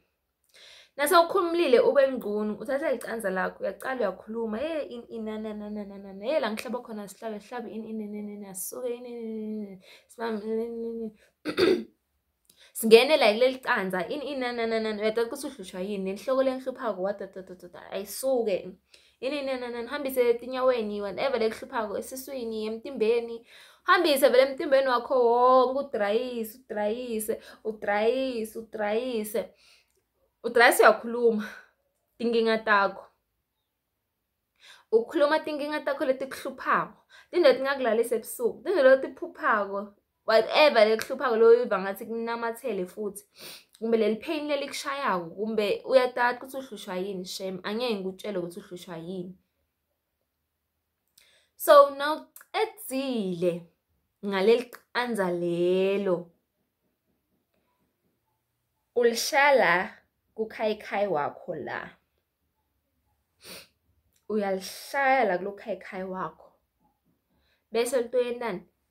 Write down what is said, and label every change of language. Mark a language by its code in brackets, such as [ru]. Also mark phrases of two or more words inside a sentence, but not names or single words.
[ss] Nase ukhumulile ube ngqunu uthatha icanza lakho uyaqala uyakhuluma inanana la ngihlaba khona sihlabe asuke singene la kuleli canza inananana uyathatha ukuthi uhlushwa yini inhloko lengihluphako watatata ayisuke inananana hambise etinyaweni whatever lekuhluphako esiswini emtimbeni hambise vele emtimbeni wakho wonke udrayise uyakhuluma tinkinga takho ukhuluma tinkinga takho letikuhluphako tindlela tingakulalisa ebusuku tindlela letiphuphako whatever lekuhluphako loyiva ngathi kunamathele futhi kumbe leli pain lelikushayako kumbe uyatata ukuthi uhlushwa yini shame angeke ngikutshele ukuthi uhlushwa yini. [en] So now [ss] edzile ngaleli canza lelo ulishala kukhayikhayi wakho la uyalishaya la kulo khayikhayi wakho bese litoyentani